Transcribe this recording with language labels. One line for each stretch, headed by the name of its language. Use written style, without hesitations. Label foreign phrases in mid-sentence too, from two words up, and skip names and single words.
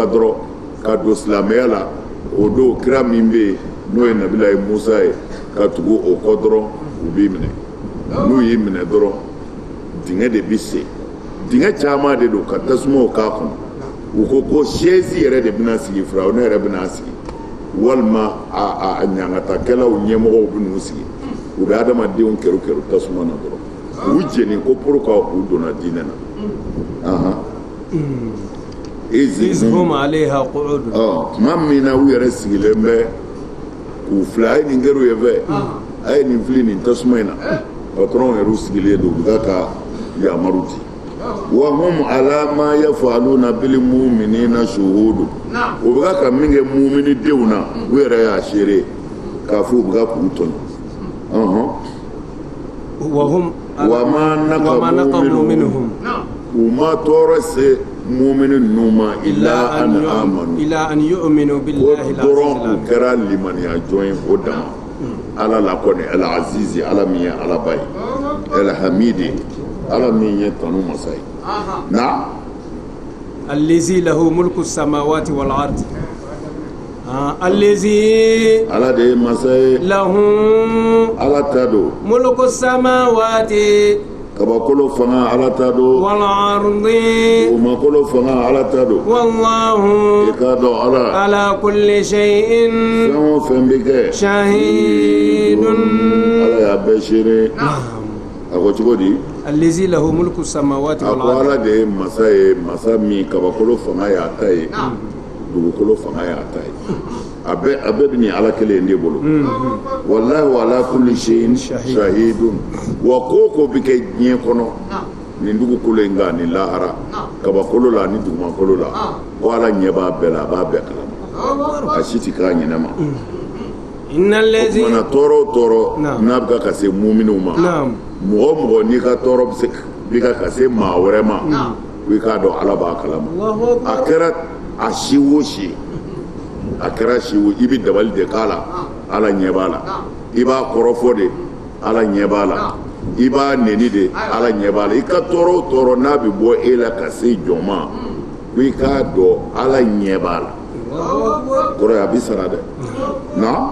Bambara: dɔrɔn ka don silamɛya la o don kira min bɛ yen n'o ye Nabilahi Musa ye ka tugu o kɔ dɔrɔn u b'i minɛ n'u y'i minɛ dɔrɔn dingɛ de bɛ se dingɛ caman de don ka tasumaw k'a kɔnɔ u ko chaise yɛrɛ de bɛna sigi Firawuna yɛrɛ bɛna sigi walima a ɲangatakɛlaw ɲɛmɔgɔw bɛn'u sigi u bɛ adamadenw kɛru tasuma na dɔrɔn u jeni ko pourquoi u donna diinɛ na
Arabic: إذ هم عليها قعود.
Bambara: tuma min na u yɛrɛ sigilen bɛ k'u filɛ a ye nin kɛr'u ye fɛ a ye nin fili nin tasuma in na patron yɛrɛ sigilen don u bɛ ka yamaru di
Arabic: و هم على ما يفعلون بالمؤمنين شهود
Bambara: u bɛ ka min kɛ mu'mini denw na u yɛrɛ y'a seere k'a fɔ u bɛ ka k'u tɔɲɔ
Arabic: و ما نقموا منهم
Bambara: u ma tɔɔrɔ se mu'mini ninnu ma
Arabic: إلا أن آمنوا إلا أن يؤمنوا بالله
Bambara: dɔrɔn u kɛra limaniya jɔn ye o dama ala la kɔni al-azizi ala min ye alaba ye al-hamidi ala min ye tanu masa ye na
Arabic: الذي له ملك السماوات و الأرض الذي
Bambara: ala de ye masa ye
Arabic: lahu
Bambara: ala ta don
Arabic: ملك السماوات
Bambara: kabakolo fanga ala ta don
Arabic: و الأرض
Bambara: umakolo fanga ala ta don
Arabic: wallahu
Bambara: i ka dɔn
Arabic: على كل شيء
Bambara: fɛn o fɛn bɛ kɛ
Arabic: shahidun.
Bambara: ala y'a bɛɛ seere a ko cogo di
Arabic: الذي له ملك السماوات a wal
Bambara: ko
Arabic: ard.
Bambara: ala de ye masa ye masa min kabakolo fanga y'a ta ye dugukolo fanga y'a ta ye a bɛɛ bɛ nin ala kelen de bolo
Arabic: والله و على كل شيء شهيد
Bambara: wa ko bɛ kɛ diɲɛ kɔnɔ nin dugukolo in kan nin lahara kabakolo la ni dugumakolo la ko ala ɲɛ b'a bɛɛ la a b'a bɛɛ kalama a si ti k'a ɲɛnama
Arabic: إن الذي
Bambara: mana tɔɔrɔ o tɔɔrɔ n'a bɛ ka se mu'miniw ma mɔgɔ mɔgɔ n'i ka tɔɔrɔ bɛ ka se maa wɛrɛ ma i k'a dɔn ala b'a kalama a kɛra a si o si a kɛra si o i bɛ dabali de k'a la ala ɲɛ b'a la i b'a kɔrɔfɔ de ala ɲɛ b'a la i b'a neni de ala ɲɛ b'a la i ka tɔɔrɔ o tɔɔrɔ n'a bɛ bɔ e la ka se jɔn ma ko i k'a dɔn ala ɲɛ b'a la kɔrɔ ye a bɛ sara dɛ na